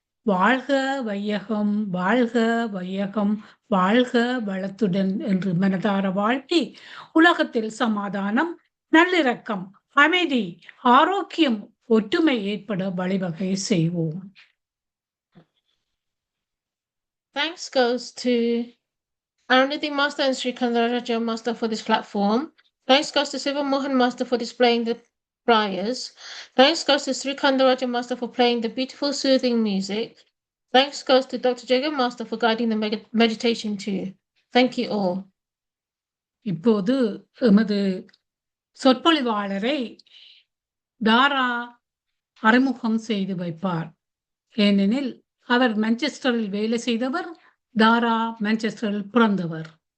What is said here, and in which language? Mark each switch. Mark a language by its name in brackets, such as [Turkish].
[Tamil] வாழ்க வையகம், வாழ்க வையகம், வாழ்க வளத்துடன் என்று மனதார வாழ்த்தி உலகத்தில் சமாதானம், நல்லிரக்கம், அமைதி, ஆரோக்கியம், ஒற்றுமை ஏற்பட வழிவகை செய்வோம். [English] Thanks goes to Arunidhi Master and Sri Kandaraja Master for this platform. Thanks goes to Siva Mohan Master for displaying the prayers. Thanks goes to Sri Kandaraja Master for playing the beautiful soothing music. Thanks goes to Dr. Jagan Master for guiding the meditation too. Thank you all. [Tamil] இப்போது எமது சொற்பொழிவாளரை தாரா அறிமுகம் செய்து வைப்பார். ஏனெனில் அவர் மான்செஸ்டரில் வேலை செய்தவர், தாரா மான்செஸ்டரில் பிறந்தவர்.